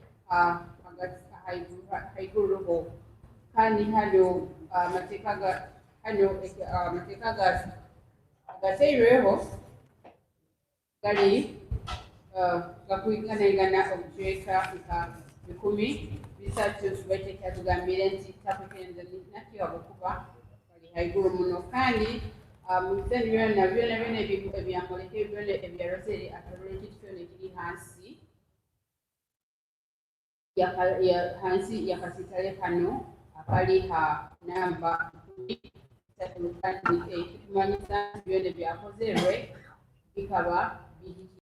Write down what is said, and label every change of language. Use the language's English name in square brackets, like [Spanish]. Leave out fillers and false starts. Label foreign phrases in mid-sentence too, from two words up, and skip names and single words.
[Nyoro] haiguruho kandi hano amateeka agateirweho gali gakwiganagana obujweka nka 13 bateeka tugambire nti takwekenzanisa nakyo habwokuba bali haiguru muno kandi mu biseera byonna ebyamuleka byonna ebya rosary atalula ekintu kyona ekiri hansi yakasitale kano akali ha namba 13 kandi ekitumanyisa byonna byakozerwe bikaba bihikire.